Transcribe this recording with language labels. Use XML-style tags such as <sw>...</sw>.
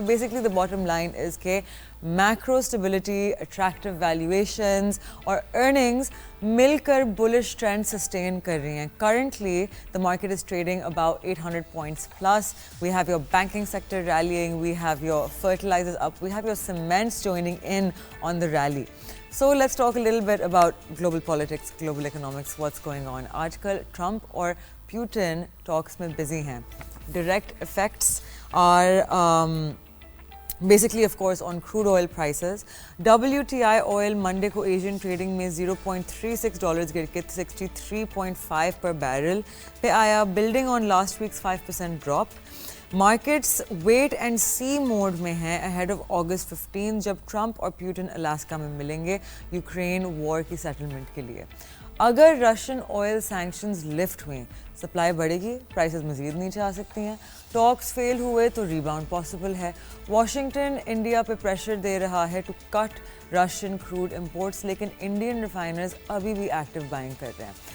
<en>Basically, the bottom line is that macro stability, attractive valuations اور earnings</en> <ur>مل کر</ur> <en>bullish trend sustain</en> <ur>کر رہی ہیں.</ur> <en>Currently, the market is trading about 800 points plus. We have your banking sector rallying, we have your fertilizers up, we have your cements joining in on the rally. So let's talk a little bit about global politics, global economics, what's going on.</en> <ur>آج کل Trump اور Putin ٹاکس میں busy ہیں.</ur> <en>Direct effects are basically of course on crude oil prices. WTI oil Monday کو Asian trading میں $0.36</en> <ur>گر کے</ur> <en>63.5 per barrel</en> <ur>پہ آیا,</ur> <en>building on last week's 5% drop.</en> <ur>Markets</ur> <en>wait and see mode</en> <ur>میں ہیں اہیڈ آف August 15 جب ٹرمپ اور پیوٹن الاسکا میں ملیں گے یوکرین وار کی سیٹلمنٹ کے لیے. اگر رشین آئل سینکشنز لفٹ ہوئیں, سپلائی بڑھے گی, پرائسز مزید نیچے آ سکتی ہیں. ٹاکس فیل ہوئے تو ریباؤنڈ پاسبل ہے. واشنگٹن انڈیا پہ پریشر دے رہا ہے</ur> <en>to cut Russian crude imports,</en> <ur>لیکن انڈین ریفائنرز ابھی بھی ایکٹیو بائنگ کر رہے ہیں.</ur>